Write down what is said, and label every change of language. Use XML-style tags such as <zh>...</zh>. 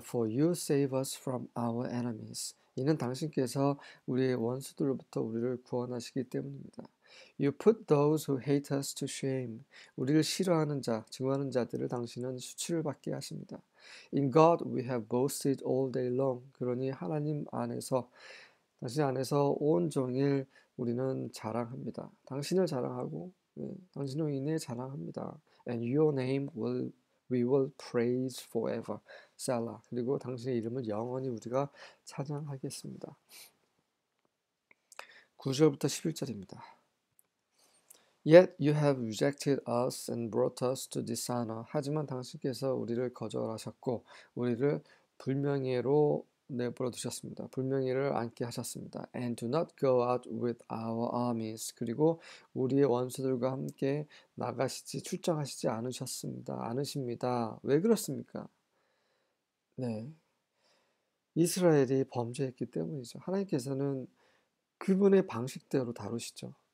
<en>For you save us from our enemies.</en> <ko>이는 당신께서 우리의 원수들로부터 우리를 구원하시기 때문입니다.</ko> <en>You put those who hate us to shame.</en> <ko>우리를 싫어하는 자, 증오하는 자들을 당신은 수치를 받게 하십니다.</ko> <en>In God we have boasted all day long.</en> <ko>그러니 하나님 안에서 당신 안에서 온종일 우리는 자랑합니다. 당신을 자랑하고 당신으로 인해 자랑합니다.</ko> <en>And your name we will praise forever. 셀라.</en> <ko>그리고 당신의 이름을 영원히 우리가 찬양하겠습니다. 9절부터 11절입니다.</ko> <en>Yet you have rejected us and brought us to dishonor.</en> <ko>하지만 당신께서 우리를 거절하셨고 우리를 불명예로 내버려 두셨습니다. 불명예를 안게 하셨습니다.</ko> <en>And do not go out with our armies.</en> <ko>그리고 우리의 원수들과 함께 출정하시지 않으십니다. 왜 그렇습니까? 네, 이스라엘이 범죄했기 때문이죠. 하나님께서는 그분의 방식대로 다루시죠.</ko>